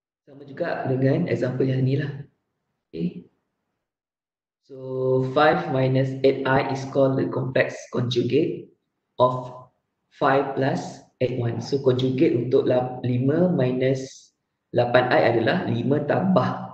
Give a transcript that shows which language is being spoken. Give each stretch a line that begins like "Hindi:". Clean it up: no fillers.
Malay: Sama juga dengan example yang ni lah. Okay.
English: So 5 minus 8i is called the complex conjugate of 5 plus 8, 1.
Malay: So conjugate untuk 5 minus 8i adalah 5 tambah